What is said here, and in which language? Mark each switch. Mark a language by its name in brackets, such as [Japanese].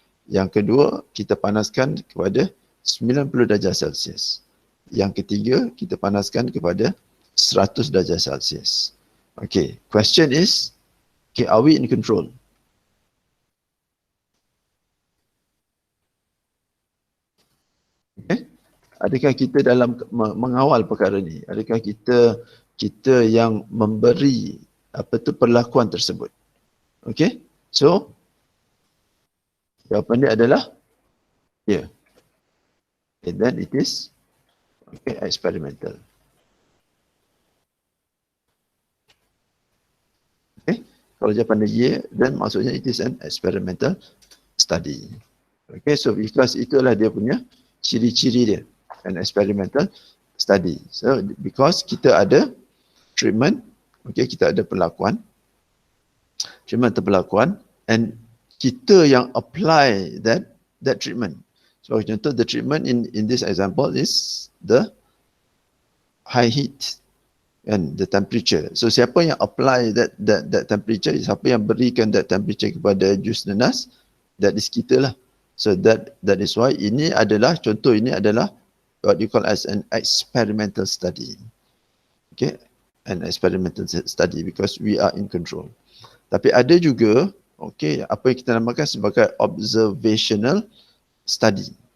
[Malay] Yang kedua, kita panaskan kepada 90 darjah Celsius. Yang ketiga, kita panaskan kepada 100 darjah Celsius. [English] Okay, question is, okay, are we in control? [Malay] Okay, adakah kita dalam mengawal perkara ni? Adakah kita yang memberi perlakuan tersebut? Okay, so jawapan dia adalah yeah. [English] And then it is experimental. Okay, [Malay] kalau jawapan dia [English] yeah, then [Malay] maksudnya [English] it is an experimental study. Okay, so because [Malay] itulah dia punya ciri-ciri dia, [English] an experimental study. So because [Malay] kita ada treatment, okay, kita ada perlakuan, treatment atau perlakuan, and kita yang [English] apply that treatment. So contoh, the treatment in this example is the high heat and the temperature. [Malay] So siapa yang [English] apply that temperature, [Malay] siapa yang berikan [English] that temperature [Malay] kepada jus nanas, [English] that is [Malay] kita lah. [English] So that is why [Malay] ini adalah contoh, ini adalah [English] what you call as an experimental study. Okay, an experimental study because we are in control. [Malay] Tapi ada juga, okay, apa yang kita namakan sebagai observational study.